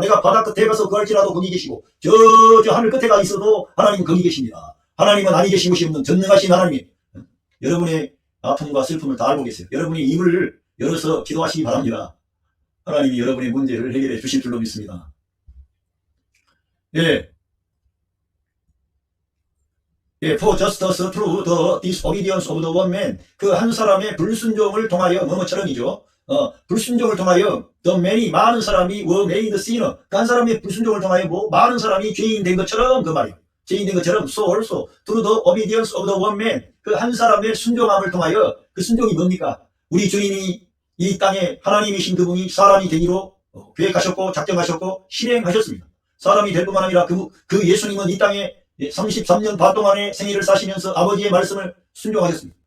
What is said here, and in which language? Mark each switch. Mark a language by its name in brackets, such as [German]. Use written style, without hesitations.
[Korean] 내가 바다 끝에 가서 구할지라도 거기 계시고 저 하늘 끝에 가 있어도 하나님은 거기 계십니다. 하나님은 아니 계신 곳이 없는 전능하신 하나님. 여러분의 아픔과 슬픔을 다 알고 계세요. 여러분이 입을 열어서 기도하시기 바랍니다. 하나님이 여러분의 문제를 해결해 주실 줄로 믿습니다. 예. [English] For justice through the disobedience of the one man. [Korean] 그 한 사람의 불순종을 통하여 뭐뭐처럼이죠. 불순종을 통하여 [English] the many [Korean] 많은 사람이 [English] were made sinner. [Korean] 그 한 사람의 불순종을 통하여 많은 사람이 죄인 된 것처럼 그 말이에요. 죄인 된 것처럼 [English] so also through the obedience of the one man. [Korean] 그 한 사람의 순종함을 통하여 그 순종이 뭡니까? 우리 주님이 이 땅에 하나님이신 그분이 사람이 되기로 계획하셨고 작정하셨고 실행하셨습니다. 사람이 될 뿐만 아니라 그 예수님은 이 땅에 33년 반 동안의 생애를 사시면서 아버지의 말씀을 순종하셨습니다.